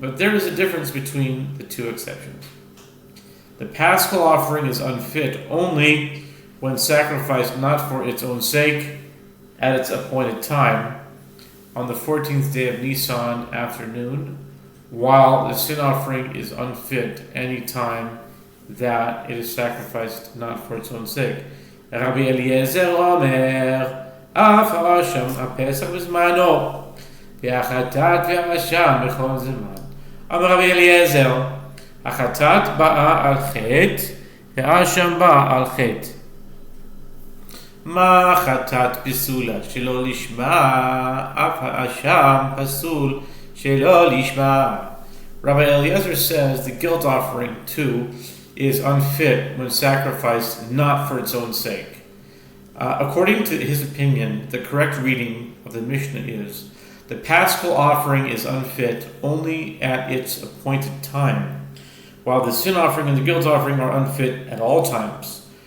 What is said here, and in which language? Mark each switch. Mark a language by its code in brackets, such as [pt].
[en] But there is a difference between the two exceptions. The paschal offering is unfit only when sacrificed not for its own sake at its appointed time, on the 14th day of Nisan afternoon, while the sin offering is unfit any time that it is sacrificed not for its own sake. [he] Rabbi Eliezer Omer, אף האשם הפסח בזמנו, והחטאת והאשם בכל זמן. אמר רבי אליעזר, החטאת באה על חטא, והאשם באה על חטא. מה חטאת פסולה שלא לשמה, אף האשם פסול שלא לשמה. [en] Rabbi Eliezer says the guilt offering too is unfit when sacrificed not for its own sake. According to his opinion, the correct reading of the Mishnah is, the paschal offering is unfit only at its appointed time, while the sin offering and the guilt offering are unfit at all times.